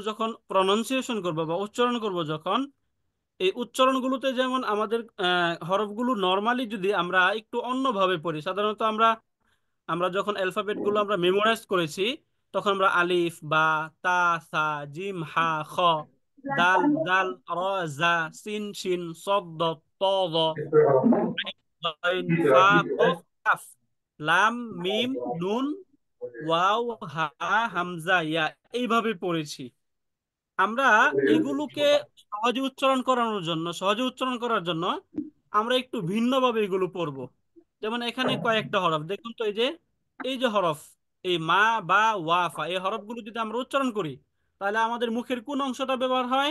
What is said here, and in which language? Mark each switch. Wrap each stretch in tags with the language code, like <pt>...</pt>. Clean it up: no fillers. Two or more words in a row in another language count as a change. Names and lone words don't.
<bn>যখন প্রনাউন্সিয়েশন করব বা উচ্চারণ করব, যখন এই উচ্চারণগুলোতে যেমন আমাদের হরফগুলো নর্মালি যদি আমরা একটু অন্যভাবে পড়ি, সাধারণত আমরা আমরা যখন অ্যালফাবেট গুলো আমরা মেমোরাইজ করেছি তখন আমরা আলিফ, বা, তা, সা, জিম, হা, খ, দাল, জাল, র, জা, সিন, শিন, সদ, দ, ত, দ, আইন, ফা, কফ, কাফ, লাম, মিম, নুন, ওয়াও, হা, হামজা, ইয়া, এইভাবে পড়েছি আমরা। এগুলোকে সহজে উচ্চারণ করার জন্য আমরা একটু ভিন্নভাবে এগুলো পড়বো। যেমন এখানে কয়েকটা হরফ দেখুন তো, এই যে হরফ, এই মা, বা, ওয়াফা, এই হরফগুলো যদি আমরা উচ্চারণ করি তাহলে আমাদের মুখের কোন অংশটা ব্যবহার হয়?</bn>